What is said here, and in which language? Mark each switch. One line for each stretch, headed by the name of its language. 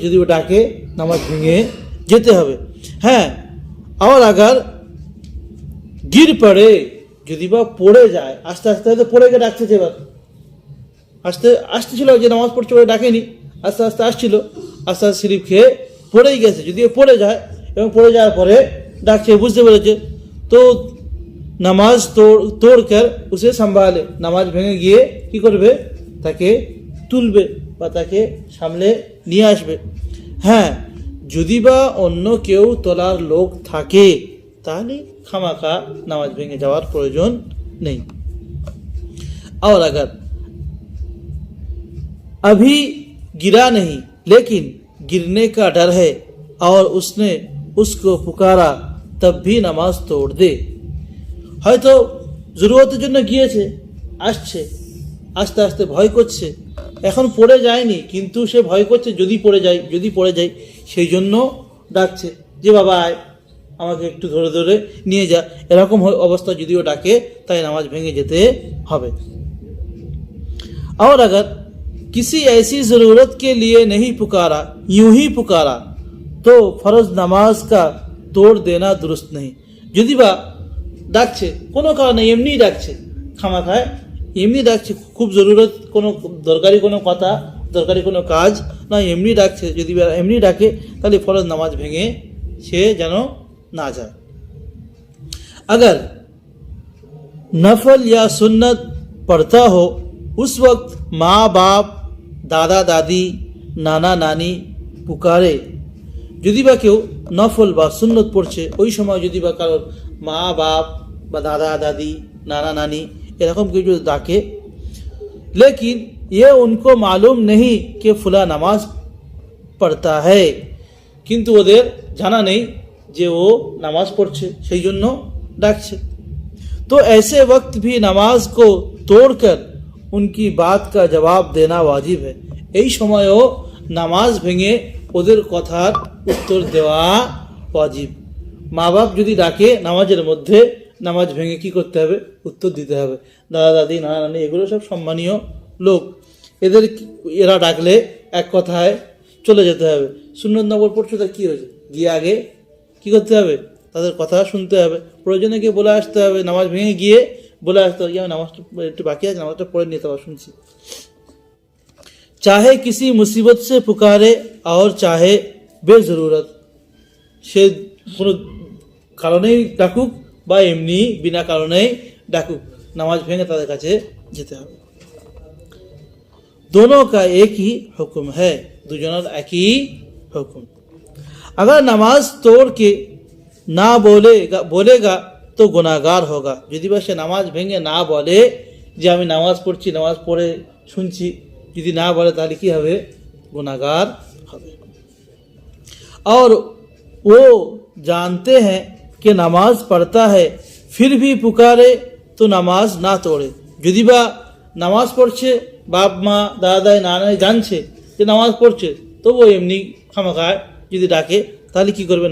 Bangla: যদি ও ডাকে, নামাজ ভেঙে যেতে হবে। হ্যাঁ,
Hindi: আর আগার গির পড়ে,
Bangla: যদি বা পড়ে যায়, আস্তে আস্তে হয়তো পড়ে গিয়ে ডাকছে, এবার আসতেছিল যে নামাজ পড়ছে বলে ডাকেনি, আস্তে আস্তে আসছিল, আস্তে আস্তে স্লিপ খেয়ে পড়েই গেছে, যদি পড়ে যায় এবং পড়ে যাওয়ার পরে ডাকছে, বুঝতে পেরেছে,
Hindi: তো নামাজ তোড় কর উসে সম্ভালে,
Bangla: নামাজ ভেঙে গিয়ে কি করবে? তাকে তুলবে বা তাকে সামলে নিয়ে আসবে। হ্যাঁ, যদি বা অন্য কেউ তোলার লোক থাকে, তাহলে খামাখা নামাজ ভেঙে যাওয়ার প্রয়োজন নেই।
Hindi: और अगर अभी गिरा नहीं लेकिन गिरने का डर है और उसने उसको पुकारा, तब भी नमाज तोड़ दे।
Bangla: হয়তো জরুরতের জন্য গিয়েছে, আসছে, আস্তে আস্তে ভয় করছে, এখন পড়ে যায়নি, কিন্তু সে ভয় করছে যদি পড়ে যাই, সেই জন্য ডাকছে যে বাবা আয়, আমাকে একটু ধরে ধরে নিয়ে যা, এরকম অবস্থা যদিও ডাকে, তাই নামাজ ভেঙে যেতে হবে।
Hindi: और अगर किसी ऐसी ज़रूरत के लिए नहीं पुकारा, यूं ही पुकारा, तो फर्ज नमाज का तोड़ देना दुरुस्त नहीं।
Bangla: যদি বা ডাকছে কোনো কারণে, এমনি ডাকছে, খামাখায় এমনি ডাকছে, খুব জরুরত, কোনো দরকারি কোনো কথা, দরকারি কোনো কাজ না, এমনি ডাকছে, যদি এমনি ডাকে, তাহলে ফরজ নামাজ ভেঙে সে যেন
Hindi: ना जाए। अगर नफल या सुन्नत पढ़ता हो उस वक्त माँ बाप दादा दादी नाना नानी पुकारे,
Bangla: যদি বা কেউ নফল বা সুন্নত পড়ছে ওই সময় যদি বা কারোর মা বাপ বা দাদা দাদি नाना नानी এরকম কেউ যদি ডাকে,
Hindi: लेकिन ये उनको मालूम नहीं कि फुला नमाज पढ़ता है,
Bangla: কিন্তু ওদের জানা নেই যে ও নামাজ পড়ছে সেই জন্য ডাকছে।
Hindi: तो ऐसे वक्त भी नमाज को तोड़कर उनकी बात का जवाब देना वाजिब है।
Bangla: এই সময়ও নামাজ ভেঙে ওদের কথার উত্তর দেওয়া ওয়াজিব। মা বাপ যদি ডাকে নামাজের মধ্যে, নামাজ ভেঙে কি করতে হবে? উত্তর দিতে হবে। দাদা দাদি নানা নানি এগুলো সব সম্মানীয় লোক, এরা ডাকলে এক কথায় চলে যেতে হবে। সুন্নত নফল পড়ছো তার কী হয়েছে, গিয়ে আগে কি করতে হবে? তাদের কথা শুনতে হবে, প্রয়োজনে গিয়ে বলে আসতে হবে, নামাজ ভেঙে গিয়ে বলে আসতে হবে আমি নামাজটা একটু বাকি আছে, নামাজটা পড়ে নিতে হবে, শুনছি।
Hindi: चाहे किसी मुसीबत से पुकारे और चाहे बेजरूरत,
Bangla: সে কোনো কারণেই ডাকুক বা এমনি বিনা কারণেই ডাকুক, নামাজ ভেঙে তাদের কাছে যেতে হবে।
Hindi: दोनों का एक ही हुक्म है,
Bangla: দুজনের একই হুকুম।
Hindi: अगर नमाज तोड़ के ना बोलेगा तो गुनाहगार होगा,
Bangla: যদি বা সে নামাজ ভেঙে না বলে যে আমি নামাজ পড়ছি, নামাজ পড়ে শুনছি, যদি না বলে তাহলে কি হবে? गुनाहगार হবে।
Hindi: और वो जानते हैं कि नमाज पढ़ता है फिर भी पुकारे तो नमाज ना तोड़े,
Bangla: যদি বা নামাজ পড়ছে, বাপ মা দাদা নানা জানছে যে নামাজ পড়ছে, তবুও এমনি খামাখায় যদি ডাকে তাহলে কি করবে?